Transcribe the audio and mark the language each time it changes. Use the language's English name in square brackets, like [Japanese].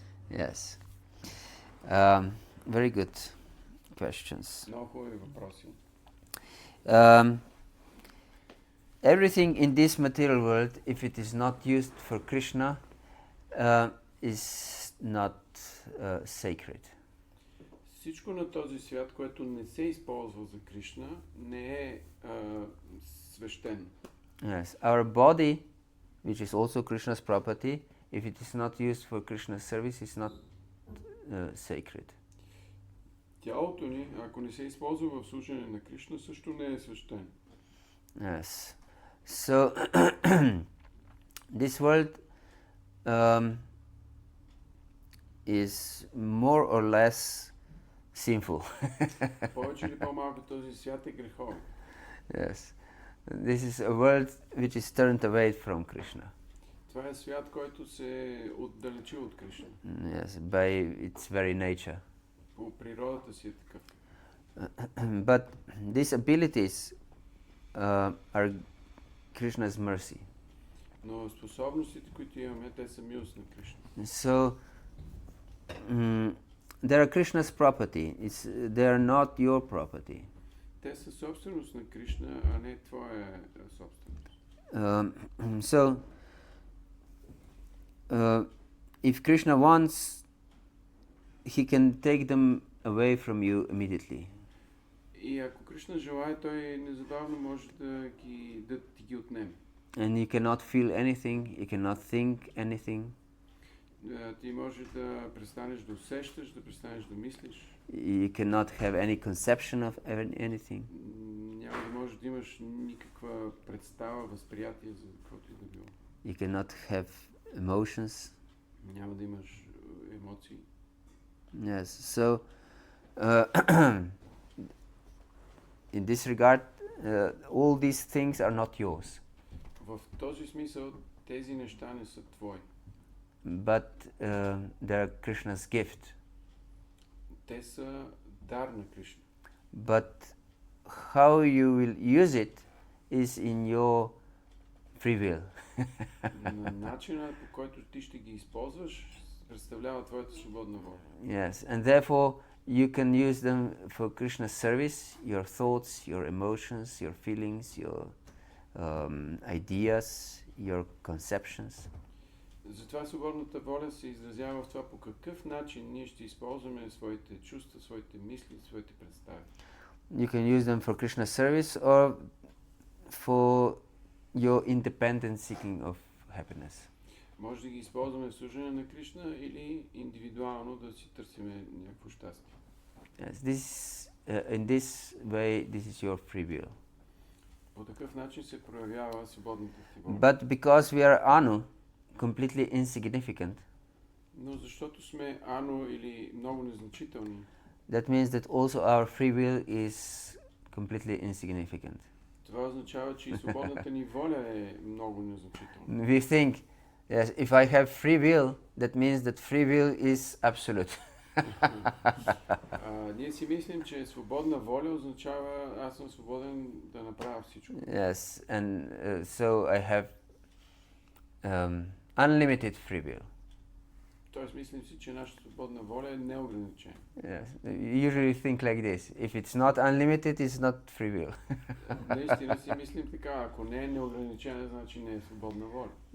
[English] Yes. Very good questions. [Bulgarian] Много хубави въпроси. [English] Everything in this material world, if it is not used for Krishna, is not sacred. [Bulgarian] Всичко на този свят, което не се използва за Кришна, не е свещено. [English] Yes, our body, which is also Krishna's property, if it is not used for Krishna's service, is not sacred. [Bulgarian] Тялото ни, ако не се използва в служене на Кришна, също не е свещено. [English] Yes. So this world is more or less sinful. [Bulgarian] Повече или по-малко този свят е греховен. [English] Yes. This is a world which is turned away from Krishna. [Bulgarian] Това е свят, който се отдалечи от Кришна. [English] Yes, by its very nature. [Bulgarian] По природата си е такъв. [English] But these abilities are Krishna's mercy. [Bulgarian] Но способностите, които имаме, те са милост на Кришна. [English] So they are Krishna's property. They are not your property. [Bulgarian] Те са собственост на Кришна, а не твоя собственост. [English] So if Krishna wants, he can take them away from you immediately. [Bulgarian] И ако Кришна желае, той незабавно може да ти ги отнеме. [English] And you cannot feel anything, you cannot think anything. [Bulgarian] Ти можеш да престанеш да усещаш, да престанеш да мислиш. [English] You cannot have any conception of anything. [Bulgarian] Няма да можеш да имаш никаква представа, възприятие за каквото и да било. [English] You cannot have emotions. [Bulgarian] Няма да имаш емоции. [English] Yes, so in this regard, all these things are not yours. [Bulgarian] В този смисъл тези неща не са твои. [English] But they are Krishna's gift. [Bulgarian] Те са дар на Кришна. [English] But how you will use it is in your free will. [Bulgarian] Начинът, по който ти ще ги използваш, представлява твоята свободна воля. [English] Yes, and therefore you can use them for Krishna's service, your thoughts, your emotions, your feelings, your ideas, your conceptions. [Bulgarian] Затова свободната воля се изразява в това по какъв начин ние ще използваме своите чувства, своите мисли, своите представи. [English] You can use them for Krishna's service or for your independent seeking of happiness. [Bulgarian] Може да ги използваме в служение на Кришна или индивидуално да си търсиме някакво щастие. [English] Yes, in this way, this is your free will. [Bulgarian] По такъв начин се проявява свободната ти воля. [English] But because we are anu, completely insignificant, [Bulgarian] Но защото сме ано или много незначителни, [English] that means that also our free will is completely insignificant. [Bulgarian] това означава, че и свободната ни воля е много незначителна. [English] We think Yes, if I have free will, that means that free will is absolute. [Bulgarian] Ние си мислим, че свободна воля означава аз съм свободен да направя всичко. [English] Yes, and so I have unlimited free will. [Bulgarian] Тоест мислим си, че нашата свободна воля е неограничена. [English] Yes, you usually think like this. If it's not unlimited, it's not free will. [Bulgarian] Наистина си мислим така, ако не е неограничена, значи не е свободна воля.